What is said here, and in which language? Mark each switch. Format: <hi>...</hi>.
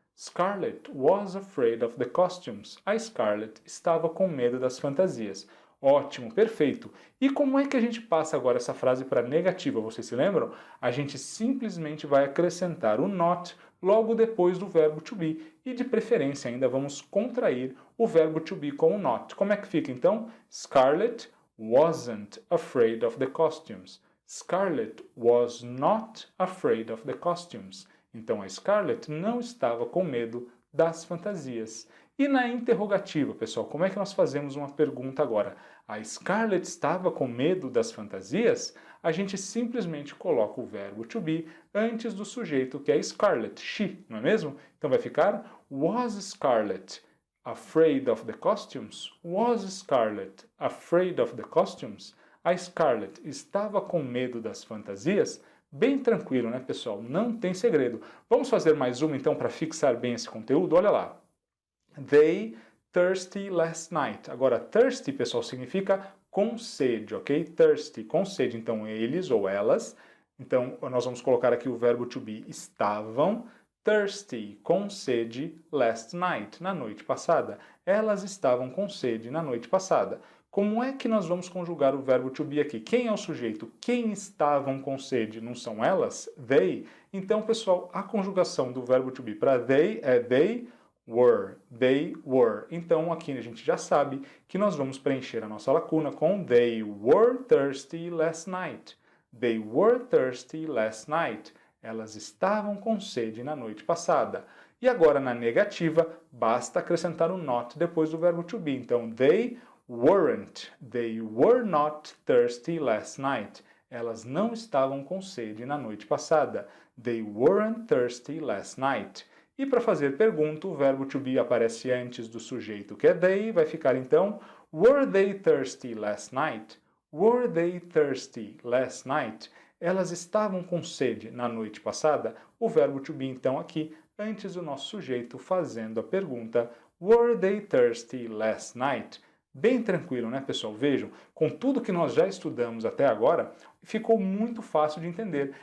<en>Scarlett was afraid of the costumes.</en> <pt>A Scarlett estava com medo das fantasias. Ótimo, perfeito. E como é que a gente passa agora essa frase para negativa? Vocês se lembram? A gente simplesmente vai acrescentar o not logo depois do verbo to be. E de preferência ainda vamos contrair o verbo to be com o not. Como é que fica então?</pt> <en>Scarlett wasn't afraid of the costumes. Scarlett was not afraid of the costumes.</en> <pt>Então a Scarlett não estava com medo das fantasias. E na interrogativa, pessoal, como é que nós fazemos uma pergunta agora? A Scarlett estava com medo das fantasias? A gente simplesmente coloca o verbo to be antes do sujeito, que é Scarlett, she, não é mesmo? Então vai ficar</pt> <en>Was Scarlett afraid of the costumes? Was Scarlett afraid of the costumes?</en> <pt>A Scarlett estava com medo das fantasias? Bem tranquilo, né, pessoal? Não tem segredo. Vamos fazer mais uma, então, para fixar bem esse conteúdo? Olha lá.</pt> <en>They thirsty last night.</en> <pt>Agora, thirsty, pessoal, significa com sede, ok? Thirsty, com sede. Então, eles ou elas Então, nós vamos colocar aqui o verbo to be estavam thirsty, com sede, last night, na noite passada. Elas estavam com sede na noite passada. Como é que nós vamos conjugar o verbo to be aqui? Quem é o sujeito? Quem estavam com sede? Não são elas? They? Então, pessoal, a conjugação do verbo to be para they é they were. They were. Então, aqui a gente já sabe que nós vamos preencher a nossa lacuna com</pt> <en>they were thirsty last night. They were thirsty last night.</en> <pt>Elas estavam com sede na noite passada. E agora, na negativa, basta acrescentar o not depois do verbo to be. Então,</pt> <en>they weren't. They were not thirsty last night.</en> <pt>Elas não estavam com sede na noite passada.</pt> <en>They weren't thirsty last night.</en> <pt>E para fazer pergunta, o verbo to be aparece antes do sujeito, que é they, vai ficar então,</pt> <en>were they thirsty last night? Were they thirsty last night?</en> <pt>Elas estavam com sede na noite passada? O verbo to be, então, aqui, antes do nosso sujeito, fazendo a pergunta,</pt> <en>were they thirsty last night?</en> <pt>Bem tranquilo, né, pessoal? Vejam, com tudo que nós já estudamos até agora, ficou muito fácil de entender.</pt>